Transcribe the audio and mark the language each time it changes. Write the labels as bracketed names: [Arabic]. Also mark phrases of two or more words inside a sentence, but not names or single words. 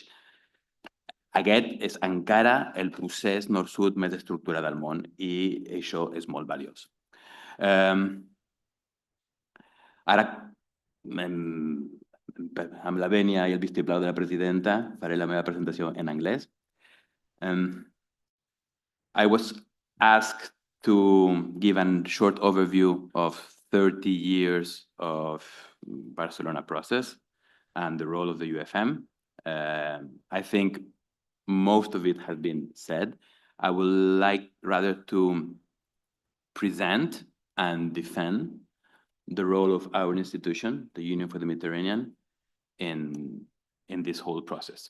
[Catalan] Aquest és encara el procés nord-sud més estructurat del món i això és molt valiós. Ara, amb la vènia i el vistiplau de la presidenta, faré la meva presentació en anglès. [English] I was asked to give a short overview of 30 years of Barcelona process and the role of the UFM. I think most of it has been said. I would like rather to present and defend the role of our institution, the Union for the Mediterranean, in this whole process.